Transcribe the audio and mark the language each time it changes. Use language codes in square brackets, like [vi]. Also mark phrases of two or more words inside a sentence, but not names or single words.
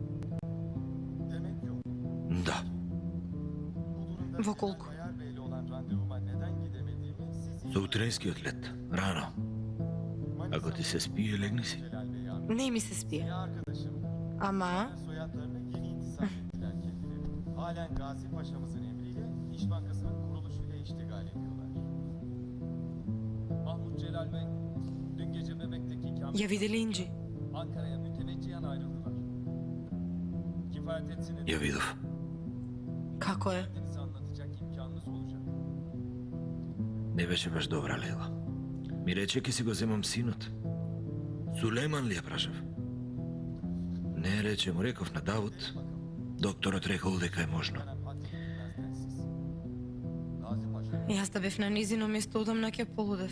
[mk] Да. Во колку? За утренскиот лет, рано. Ако ти се спие, легни си. Не ми се спие. Ама... [tr] Halen Gazi Paşa'mızın emriyle İş Bankası'nın kuruluşuyla iştigal ediyorlar. Mahmut Celal Bey, dün gece Bebek'teki [mk] Ја видели Инджи? [tr] Ankara'ya müteveccihen ayrıldılar. Kifayet etsin [mk] Ја видов. Како е? [tr] Denizi anlatacak imkanınız olacak. [mk] Не беше баш добра Лела. Ми рече ке си го земам синот. Сулейман ли ја прашав? Не рече, му реков на Давуд. Докторот рекол дека е можно. Јас да бев на низино место одамна ќе полудев.